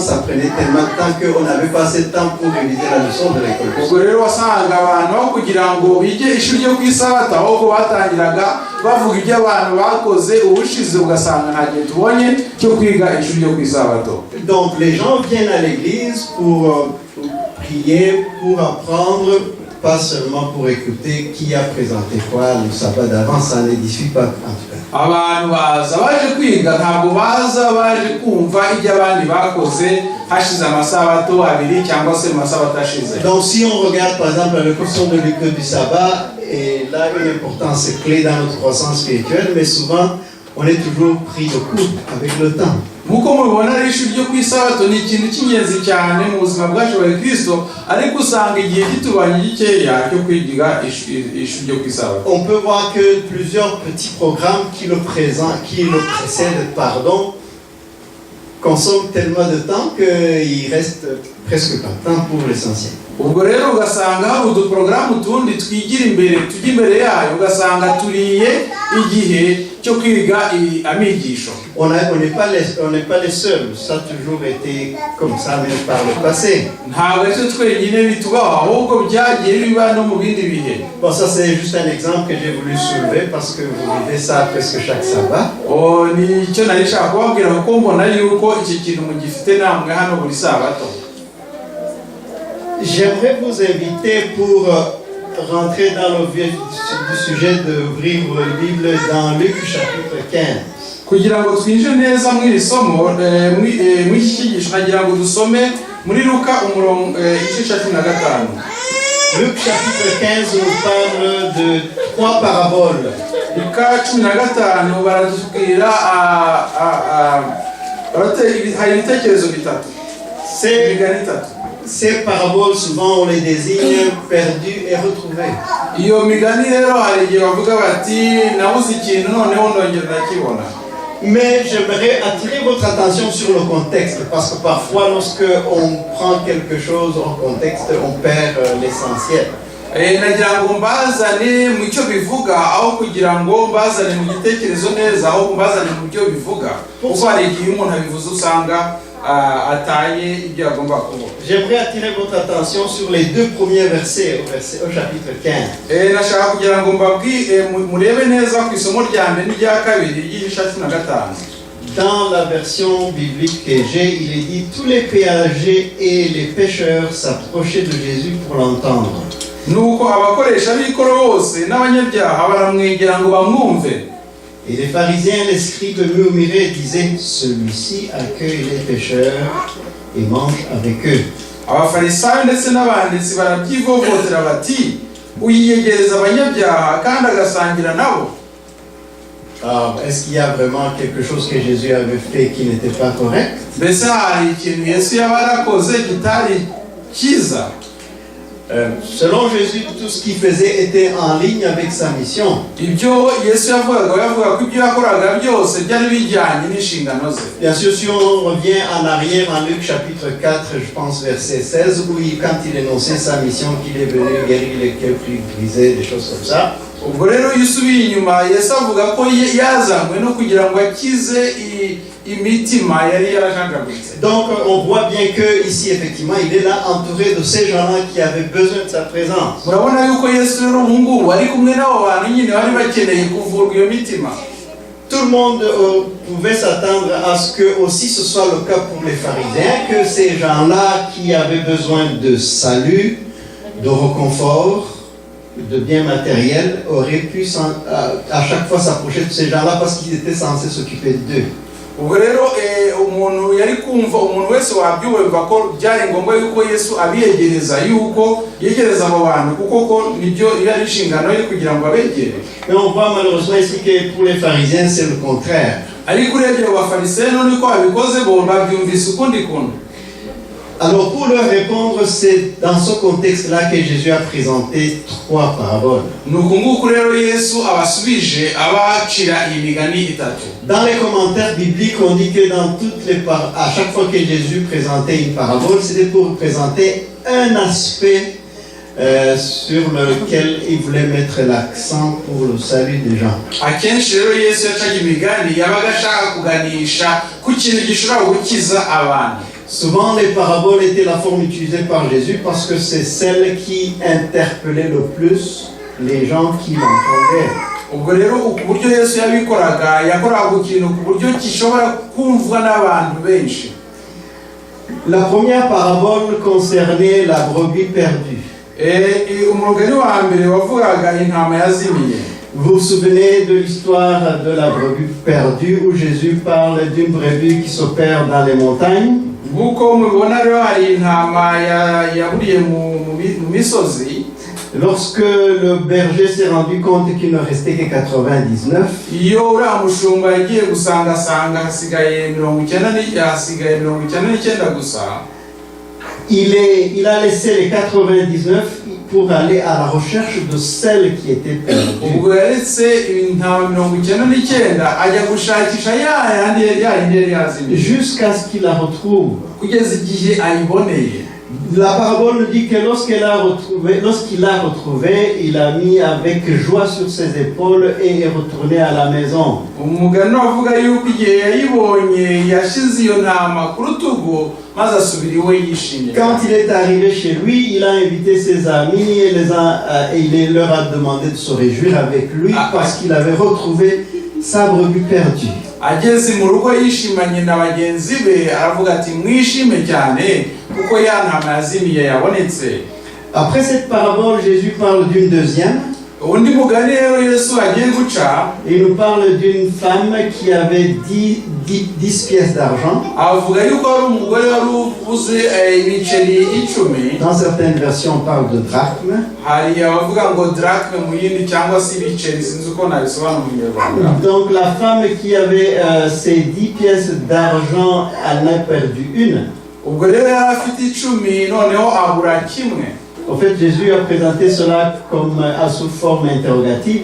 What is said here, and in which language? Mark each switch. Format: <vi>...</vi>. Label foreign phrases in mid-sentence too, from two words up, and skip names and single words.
<fr>Ça prenait tellement de temps qu'on n'avait pas assez de temps pour réviser la leçon de l'école.</fr> <rw>ubwo rero wasanga abantu aho kugira ngo bige ishuri ryo ku isabato ahubwo batangiraga bavuga ibyo abantu bakoze ubushize ugasanga nta gihe tubonye cyo kwiga ishuri ryo ku isabato.</rw> <fr>Donc les gens viennent à l'église pour prier, pour apprendre, pas seulement pour écouter qui a présenté quoi le sabbat d'avant. Ça n'édifie pas en tout cas.</fr> <rw>abantu baza baje kwiga ntabwo baza baje kumva ibyo abandi bakoze hashize amasabato abiri cyangwa se amasabato ashize.</rw> <fr>Donc si on regarde par exemple la question de l'école du sabbat, et là une importance clé dans notre croissance spirituelle, mais souvent on est toujours pris de court avec le temps.</fr> <rw>Nkuko mubibona ari ishuri ryo ku isabato ni ikintu cy'ingenzi cyane mu buzima bwacu bwa Kristo, ariko usanga igihe gitubanye gikeya cyo kwiga ishuri ryo ku isabato.</rw> <fr>On peut voir que plusieurs petits programmes qui le précèdent, consomment tellement de temps qu'il reste presque pas de temps pour l'essentiel.</fr> <rw>ubwo rero ugasanga hari uduporogaramu tundi twigira imbere tujya imbere yayo ugasanga turiye igihe cyo kwiga amigisho.</rw> <fr>On n'est pas les seuls, ça a toujours été comme ça même par le passé.</fr> <rw>ntabwo ari twenyine bitubaho ahubwo byagiye biba no mu bindi bihe.</rw> <fr>Bon, ça c'est juste un exemple que j'ai voulu soulever parce que vous vivez ça presque chaque sabbat.</fr> <rw>ni icyo nari nshaka kubabwira kuko mbona yuko iki kintu mugifite namwe hano buri sabato.</rw> <fr>J'aimerais vous inviter pour rentrer dans le vif du sujet d'ouvrir la Bible dans Luc chapitre 15.</fr> <rw>kugira ngo twinjire neza muri iri somo muri iki cyigisho nagira ngo dusome muri Luka igice cya 15.</rw> <fr>Luc chapitre 15 nous parle de 3 paraboles.</fr> <rw>Luka 15 baratubwira hari ibitekerezo bitatu.</rw> <fr>Ces paraboles, souvent, on les désigne perdus et retrouvés.</fr> <rw>iyo migani rero hari igihe bavuga bati nabuze ikintu noneho ndongera ndakibona.</rw> <fr>Mais j'aimerais attirer votre attention sur le contexte, parce que parfois, lorsque on prend quelque chose en contexte, on perd l'essentiel.</fr> <rw>nagira ngo mbazane mu cyo bivuga aho kugira ngo mbazane mu gitekerezo neza aho mbazane mu byo bivuga, kuko hari igihe umuntu abivuze usanga ataye ibyo agomba kuvuga.</rw> <fr>J'aimerais attirer votre attention sur les 2 premiers versets au chapitre 15.</fr> <rw>nashaka kugira ngo murebe neza ku isomo rya mbere n'irya kabiri ry'igice 15.</rw> <fr>Dans la version biblique que j'ai, il est dit tous les péagers et les pêcheurs s'approchaient de Jésus pour l'entendre.</fr> <rw>nuko abakoresha b'ikoro bose n'abanyabyaha baramwegera ngo bamwumve.</rw> <fr>Et les pharisiens, les scribes murmuraient et disaient celui-ci accueille les pêcheurs et mange avec eux.</fr> <rw>abafarisayo ndetse n'abanditsi barabyivovotera bati uyiyegereza abanyabyaha kandi agasangira nabo.</rw> <fr>Alors, est-ce qu'il y a vraiment quelque chose que Jésus avait fait qui n'était pas correct?</fr> <rw>mbese hari ikintu Yesu yaba yarakoze kitari cyiza?</rw> <fr>Selon Jésus, tout ce qu'il faisait était en ligne avec sa mission.</fr> <rw>ibyo Yesu yavugaga ko ibyo yakoraga byose byari bijyanye n'inshingano ze.</rw> <fr>Bien sûr, si on revient en arrière en Luc chapitre 4, je pense verset 16, où quand il énonçait sa mission, qu'il est venu guérir les cœurs brisés, des choses comme ça.</fr> <rw>ubwo rero iyo usubiye inyuma Yesu avuga ko yazanywe no kugira ngo akize imitima yari yarajanjaguritse.</rw> <fr>Donc on voit bien que ici effectivement il est là entouré de ces gens-là qui avaient besoin de sa présence.</fr> <rw>murabona yuko Yesu rero ubu ngubu ari kumwe n'abo bantu nyine bari bakeneye kuvurwa iyo mitima.</rw> <fr>Tout le monde pouvait s'attendre à ce que aussi ce soit le cas pour les pharisiens, que ces gens-là qui avaient besoin de salut, de réconfort, de biens matériels, auraient pu à chaque fois s'approcher de ces gens-là parce qu'ils étaient censés s'occuper d'eux.</fr> <rw>ubwo rero umuntu yari kumva umuntu wese wabyumva ko byari ngombwa yuko Yesu abiyegereza yuko yegereza abo bantu kuko ko nibyo yari inshingano ye kugira ngo abegere.</rw> <fr>Mais on voit malheureusement ici que pour les pharisiens c'est le contraire.</fr> <rw>ariko urebye abo bafarisayo niko babikoze bo babyumvise ukundi kuntu.</rw> <fr>Alors pour leur répondre, c'est dans ce contexte-là que Jésus a présenté 3 paraboles.</fr> <rw>nuko nguko rero Yesu abasubije abacira imigani itatu.</rw> <fr>Dans les commentaires bibliques, on dit que dans toutes les à chaque fois que Jésus présentait une parabole, c'était pour présenter un aspect sur lequel il voulait mettre l'accent pour le salut des gens.</fr> <rw>Akenshi rero Yesu yacaga imigani yabaga ashaka kuganisha ku kintu gishobora gukiza abantu.</rw> <fr>Souvent, les paraboles étaient la forme utilisée par Jésus parce que c'est celle qui interpellait le plus les gens qui l'entendaient.</fr> <rw>Ubwo rero uburyo Yesu yabikoraga yakoraga ku kintu ku buryo gishobora kumvwa n'abantu benshi.</rw> <fr>La première parabole concernait la brebis perdue.</fr> <rw>Umugani wa mbere wavugaga intama yazimiye.</rw> <fr>Vous vous souvenez de l'histoire de la brebis perdue où Jésus parle d'une brebis qui se perd dans les montagnes?</fr> <rw>Nguko mubibona rero hari intama yaburiye mu misozi.</rw> <fr>Lorsque le berger s'est rendu compte qu'il ne restait que 99,</fr> <rw>iyo uriya mushumba yagiye gusangasanga hasigaye 99 gusa,</rw> <fr>il a laissé les 99 pour aller à la recherche de celle qui était perdue.</fr> <rw>ubwo yaretse intama 99 ajya gushakisha yandi yari yazimiye</rw> <fr>Jusqu'à ce qu'il la retrouve.</fr> <rw>kugeza igihe ayiboneye.</rw> <fr>La parabole dit que lorsqu'il l'a retrouvé, il a mis avec joie sur ses épaules et est retourné à la maison.</fr> <rw>Umugani wavuga yuko igihe yayibonye yashize iyo ntama ku rutugu maze asubira iwe yishimye.</rw> <fr>Quand il est arrivé chez lui, il a invité ses amis et il leur a demandé de se réjouir avec lui parce qu'il avait retrouvé sa brebis perdue.</fr> <rw>Ageze mu rugo yishimanye na bagenzi be aravuga ati mwishime cyane kuko ya ntama yazimiye yabonetse.</rw> <fr>Après cette parabole, Jésus parle d'une deuxième.</fr> <rw>Undi mugani rero Yesu agiye guca,</rw> <fr>Il nous parle d'une femme qui avait 10 pièces d'argent.</fr> <rw>avuga yuko ari umugore wari uvuze ibiceri 10.</rw> <fr>Dans certaines versions, on parle de drachmes.</fr> <rw>Hari abavuga ngo drachme mu yindi cyangwa se ibiceri sinzi uko nabisobanura mu Kinyarwanda.</rw> <fr>Donc la femme qui avait ces 10 pièces d'argent, elle en a perdu une.</fr> <rw>Ubwo rero yari afite 10 noneho abura kimwe.</rw> <fr>En fait, Jésus a présenté cela comme sous forme interrogative.</fr>